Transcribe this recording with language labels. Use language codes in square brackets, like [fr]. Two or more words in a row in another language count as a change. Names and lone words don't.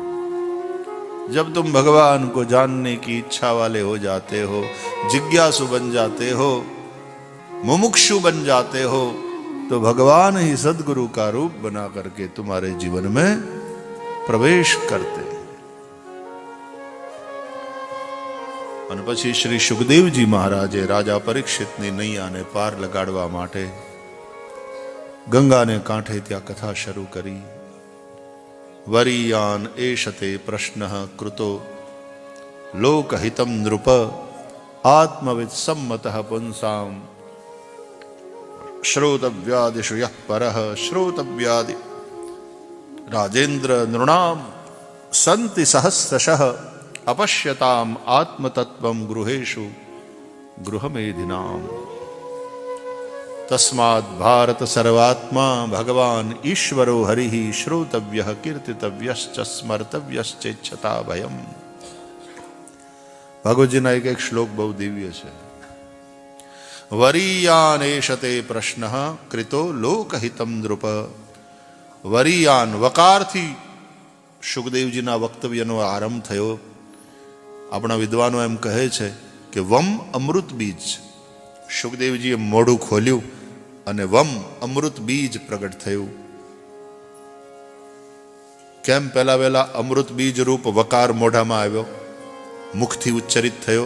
[hi] जब तुम भगवान को जानने की इच्छा वाले हो जाते हो, जिज्ञासु बन जाते हो, मुमुक्षु बन जाते हो, तो भगवान ही सदगुरु का रूप बना करके तुम्हारे जीवन में प्रवेश करते हैं। [gu] અને પછી શ્રી સુખદેવજી મહારાજે રાજા પરીક્ષિતની નૈયાને પાર લગાડવા માટે ગંગાને કાંઠે ત્યાં કથા શરૂ કરી। [sa] વરીયાન એષતે પ્રશ્નઃ કૃતો લોકહિતમ નૃપ આત્મવિદ સંમતઃ પુંસામ શ્રોતવ્યાદિષુ યઃ પરઃ શ્રોતવ્યાદિ રાજેન્દ્ર નૃણામ સંતિ સહસ્રશઃ अपश्यताम आत्मतत्वम गृहेषु गृहमेधिनाम। तस्माद् भारत सर्वात्मा भगवान ईश्वरो हरिः श्रोतव्यः कीर्तितव्यश्च स्मर्तव्यश्चेच्छता भयम। [gu] ભગવતજીના એક શ્લોક બહુ દિવ્ય હૈ। [sa] वरीयान एषते प्रश्नः कृतो लोकहितम नृप। [gu] વરીયાન વકાર થી સુખદેવજીના વક્તવ્યનો આરંભ થયો। આપણા વિદ્વાનો એમ કહે છે કે વમ અમૃત બીજ, સુખદેવજીએ મોઢું ખોલ્યું અને વમ અમૃત બીજ પ્રગટ થયું। કેમ પહેલા વહેલા અમૃત બીજ રૂપ વકાર મોઢામાં આવ્યો, મુખથી ઉચ્ચરિત થયો?